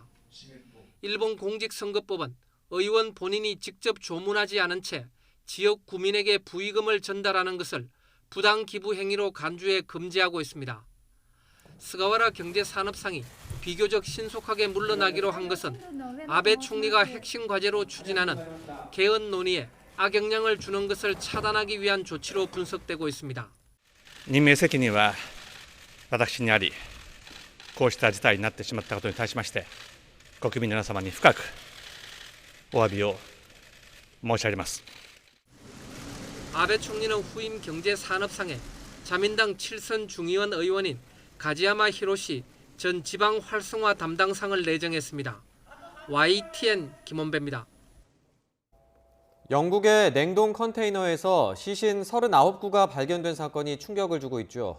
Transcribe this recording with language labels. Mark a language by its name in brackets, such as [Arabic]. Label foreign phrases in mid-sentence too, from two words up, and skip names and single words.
[Korean] 일본 공직선거법은 의원 본인이 직접 조문하지 않은 채 지역 구민에게 부의금을 전달하는 것을 부당 기부 행위로 간주해 금지하고 있습니다. 스가와라 경제산업상이 비교적 신속하게 물러나기로 한 것은 아베 총리가 핵심 과제로 추진하는 개헌 논의에 악영향을 주는 것을 차단하기 위한 조치로 분석되고 있습니다. [Japanese] 任命責任は私にあり、こうした事態になってしまったことに対しまして、国民の皆様に深くお詫びを申し上げます。 [Korean] 아베 총리는 후임 경제산업상에 자민당 7선 중의원 의원인 가지야마 히로시 전 지방 활성화 담당상을 내정했습니다. YTN 김원배입니다. 영국의 냉동 컨테이너에서 시신 39구가 발견된 사건이 충격을 주고 있죠.